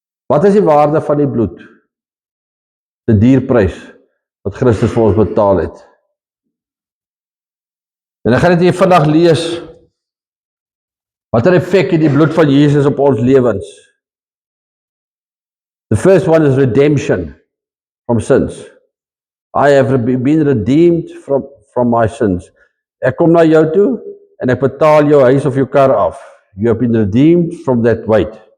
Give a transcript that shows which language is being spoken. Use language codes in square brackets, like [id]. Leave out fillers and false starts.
[af] Wat is die waarde van die bloed? Die dierprys wat Christus vir ons betaal het. En ek gaan dit hier vandag lees. Wat 'n effek het die bloed van Jesus op ons lewens? [en] The first one is redemption from sins. I have been redeemed from my sins. [af] Ek kom na jou toe en ek betaal jou huis of jou kar af. [en] You have been redeemed from that weight.